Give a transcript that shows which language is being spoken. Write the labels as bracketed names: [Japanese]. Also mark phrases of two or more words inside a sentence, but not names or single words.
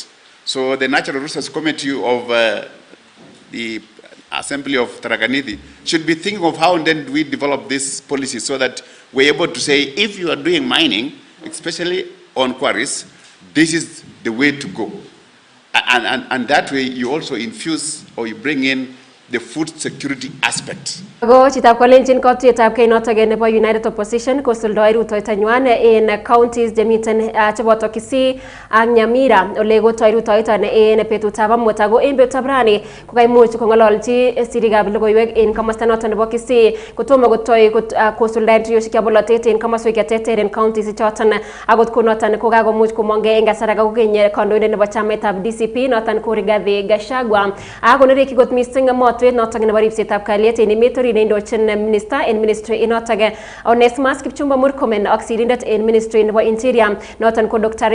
[English] So the Natural Resources Committee of the Assembly of Tarakaniti should be thinking of how then do we develop this policy so that we're able to say, if you are doing mining, especially on quarries, this is the way to go. And that way you also infuse or you bring in the food security aspect. [Kalenjin] Go chitab kolenjin kotuyetab kei notok nebo [English] United Opposition [Kalenjin] kosuldoi rutoitanywan in counties chemiten cheboto Kisii ak Nyamira ole kotoi rutoiton en betutab amut ako en betutab rani kokaimuch kong'ololchi sirikab logoiwek en komosta noton nebo Kisii kotomo kotoi kosuldaen tuyoshek chebo bolotet en komoswek cheterter en counties choton akot konoton kokakomuch komong'e en kasar ake kokeny kandoindet nebo chamaitab DCP noton ko Rigathi Gachagua akonereki kot missing motwet noton nebo ripsetab kalyet en emet indochin minister en ministry inotok Onesmus Kipchumba Murkomen ak sirindet en ministry nebo interior noton ko Dr.